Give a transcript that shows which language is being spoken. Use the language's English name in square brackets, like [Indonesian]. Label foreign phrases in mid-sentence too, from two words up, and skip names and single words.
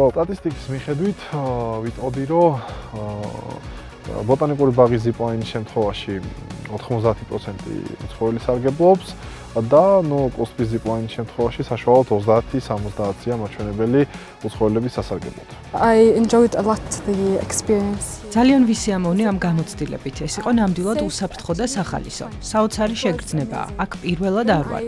[Georgian] სტატისტიკის მიხედვით ვიტყოდი, რომ ბოტანიკური ბაღის ზიპლაინის შემთხვევაში 90% უცხოელი სარგებლობს და კუსტვის ზიპლაინის შემთხვევაში საშუალოდ 30-70-ია მაჩვენებელი უცხოელების სასარგებლოდ. [English] I enjoyed a lot the experience. [Georgian] ძალიან ვისიამოვნე ამ გამოცდილებით. ეს იყო ნამდვილად უსაფრთხო და სახალისო. საოცარი შეგრძნებაა. აქ პირველად არ ვარ.